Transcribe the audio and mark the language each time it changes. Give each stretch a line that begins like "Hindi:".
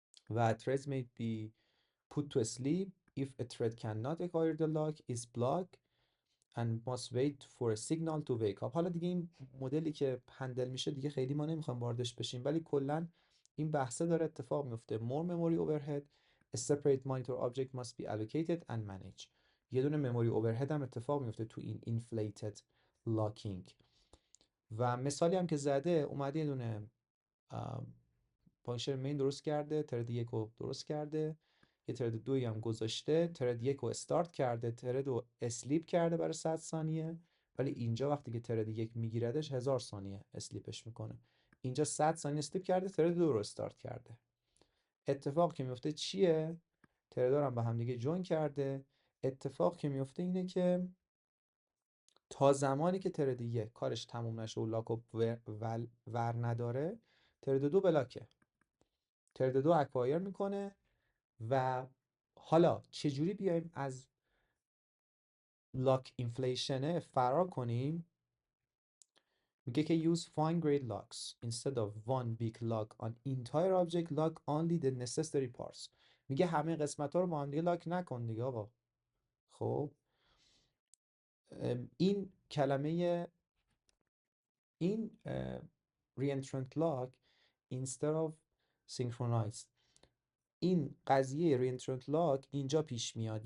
English: و threads may be put to sleep if a thread cannot acquire the lock is blocked and must wait for a signal to wake up.
Persian: حالا دیگه این مدلی که هندل میشه دیگه خیلی ما نمیخوام واردش بشیم، ولی کلا این بحثه داره اتفاق میفته.
English: more memory overhead, a separate monitor object must be allocated and managed.
Persian: یه دونه مموری اوورهد هم اتفاق میفته تو این inflated locking. و مثالی هم که زده، اومده یه دونه فانکشن مین درست کرده، ترد یک رو درست کرده، یه ترد دوی هم گذاشته، ترد یک رو استارت کرده، ترد رو اسلیپ کرده برای 100 ثانیه، ولی اینجا وقتی که ترد یک میگیردش 1000 ثانیه اسلیپش میکنه. اینجا 100 ثانیه اسلیپ کرده، ترد دو رو استارت کرده. اتفاق که میفته چیه؟ تردا رو هم با هم دیگه جوین کرده. اتفاق که میفته اینه که تا زمانی که ترد یک کارش تموم نشه و لاک ور نداره، ترد دو بلاکه، ترد دو اکوایر میکنه. و حالا چجوری بیایم از لاک اینفلیشنه فرار کنیم؟ میگه که
English: use fine grained locks instead of one big lock on entire object lock only the necessary parts.
Persian: میگه همه قسمت ها رو با هم دیگه لاک نکن دیگه آقا. خب این کلمه این
English: reentrant lock instead of synchronized،
Persian: این قضیه reentrant lock اینجا پیش میاد.